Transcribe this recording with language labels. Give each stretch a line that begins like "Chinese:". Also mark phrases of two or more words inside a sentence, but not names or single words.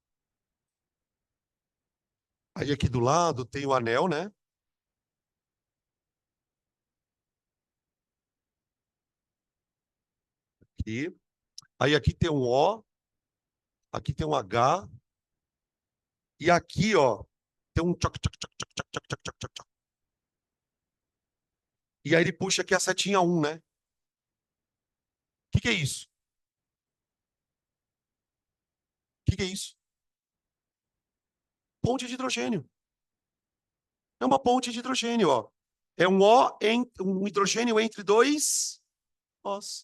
Portuguese: Aí aqui do lado tem o anel, né? Aqui. Aí aqui tem um O, aqui tem um H, e aqui, ó, tem um tchoc, tchoc, tchoc, tchoc, tchoc, tchoc, tchoc, tchoc, tchoc. E aí ele puxa aqui a setinha 1, né? O que é isso? O que é isso? Ponte de hidrogênio. É uma ponte de hidrogênio, ó. É um O, um hidrogênio entre dois Os.